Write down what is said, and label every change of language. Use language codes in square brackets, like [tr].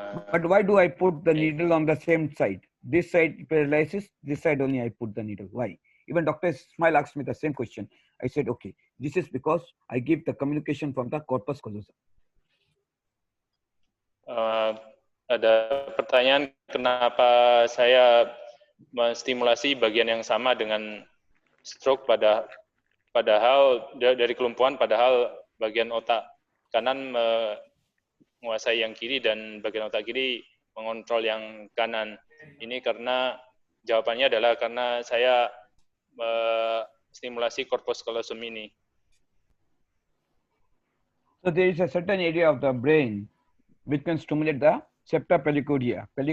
[en] But why do I put the needle on the same side? This side paralysis, this side only I put the needle. Why? Even Dr. Ismail asked me the same question. I said, okay, this is because I give the communication from the corpus callosum. [id] Ada pertanyaan kenapa saya menstimulasi bagian yang sama dengan stroke padahal dari kelumpuhan, padahal bagian otak kanan menguasai yang kiri dan bagian otak kiri mengontrol yang kanan. Ini karena jawabannya adalah karena saya stimulasi corpus callosum ini. [en] So there is a certain area of the brain which can stimulate the septa pellicuda.